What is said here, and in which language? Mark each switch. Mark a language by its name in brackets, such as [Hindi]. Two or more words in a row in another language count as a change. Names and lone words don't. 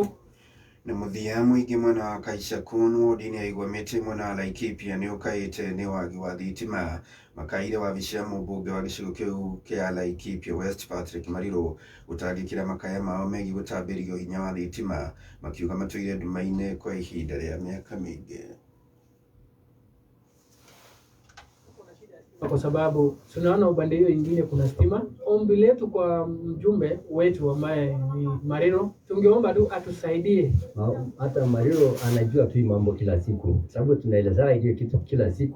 [Kikuyu] Na mũthia mũingĩ mwena wa Kaicakun wodi-inĩ ya Igwamĩtĩ mwena wa Laikipia nĩ ũkaĩte nĩ wagi wa thitima. Makaire wabici ya mũmbunge wa gĩcigo kĩu kĩa Laikipia West Patrick Mariro gũtangĩkĩra makaya mao megiĩ gũtambĩrio hinya wa thitima makiuga matũire nduma-inĩ kwa ihinda rĩa mĩaka mĩingĩ. [Swahili] Kwa sababu tunaona upande hiyo ingine kuna stima. Ombi letu kwa mjumbe wetu ambaye ni Mariro, tungeomba tu atusaidie. Hata Mariro anajua tu mambo kila siku, sababu tunaelezana hiyo kitu kila siku.